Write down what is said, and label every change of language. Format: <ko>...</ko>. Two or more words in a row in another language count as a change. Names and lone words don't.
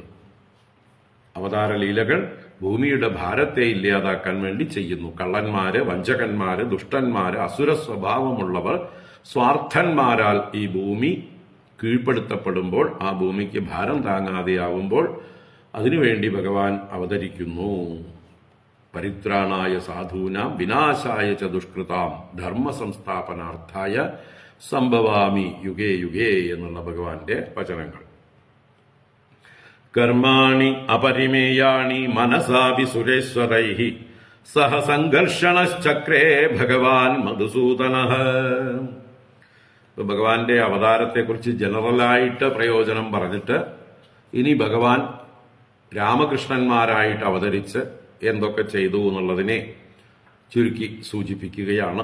<ml>അവതാര ലീലകൾ ഭൂമിയുടെ ഭാരത്തെ ഇല്ലാതാക്കാൻ വേണ്ടി ചെയ്യുന്നു. കള്ളന്മാര്, വഞ്ചകന്മാര്, ദുഷ്ടന്മാര്, അസുര സ്വഭാവമുള്ളവർ, സ്വാർത്ഥന്മാരാൽ ഈ ഭൂമി കീഴ്പ്പെടുത്തപ്പെടുമ്പോൾ, ആ ഭൂമിക്ക് ഭാരം താങ്ങാതെയാവുമ്പോൾ അതിനുവേണ്ടി ഭഗവാൻ അവതരിക്കുന്നു.</ml> <sa>പരിത്രാണായ സാധൂനാം വിനാശായ ച ദുഷ്കൃതാം ധർമ്മ സംസ്ഥാപനാർത്ഥായ സംഭവാമി യുഗേ യുഗേ</sa> <ml>എന്നുള്ള ഭഗവാന്റെ വചനങ്ങൾ.</ml> <sa>കർമാണി അപരിമേയാണി മനസാപി സുരേശ്വരൈഹി സഹ സംഘർഷണശ്ചക്രേ ഭഗവാൻ മധുസൂദനഃ.</sa> <ml>ഭഗവാന്റെ അവതാരത്തെക്കുറിച്ച് ജനറലായിട്ട് പ്രയോജനം പറഞ്ഞിട്ട് ഇനി ഭഗവാൻ രാമകൃഷ്ണന്മാരായിട്ട് അവതരിച്ച് എന്തൊക്കെ ചെയ്തു എന്നുള്ളതിനെ ചുരുക്കി സൂചിപ്പിക്കുകയാണ്.</ml>